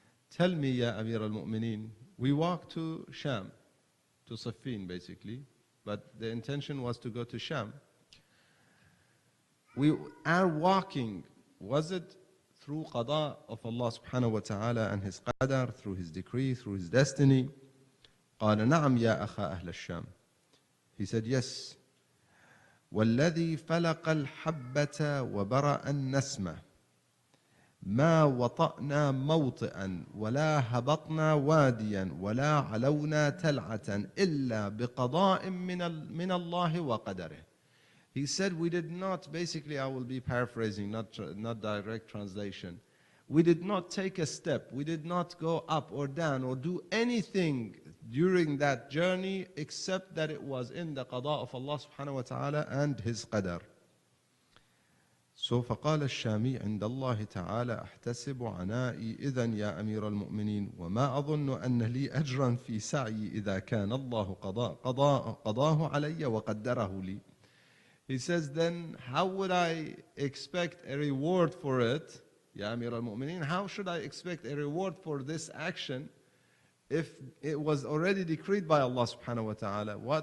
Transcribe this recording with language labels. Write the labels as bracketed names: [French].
[English] Tell me, Ya Amir al-Mu'mineen, we walked to Sham, to Siffin basically, but the intention was to go to Sham. Our walking, was it through qada of Allah subhanahu wa ta'ala and His qadar, through His decree, through His destiny? [Arabic] قال نعم يا أخا أهل الشام. [English] He said, yes. [Arabic] والذي فلق الحبة وبرأ النسمة ما وطأنا موطئا ولا هبطنا واديا ولا علونا تلعة إلا بقضاء من الله وقدره. [English] He said, we did not, basically I will be paraphrasing, not direct translation. We did not take a step, we did not go up or down or do anything during that journey except that it was in the qada of Allah subhanahu wa ta'ala and His qadar. [Arabic] So فقال الشامي عند الله تعالى أحتسب عنائي إذن يا أمير المؤمنين وما أظن أن لي أجرا في سعي إذا كان الله قضاه علي وقدره لي. [English] He says, then how would I expect a reward for it, Ya Amir al-Mu'mineen? How should I expect a reward for this action if it was already decreed by Allah subhanahu wa ta'ala?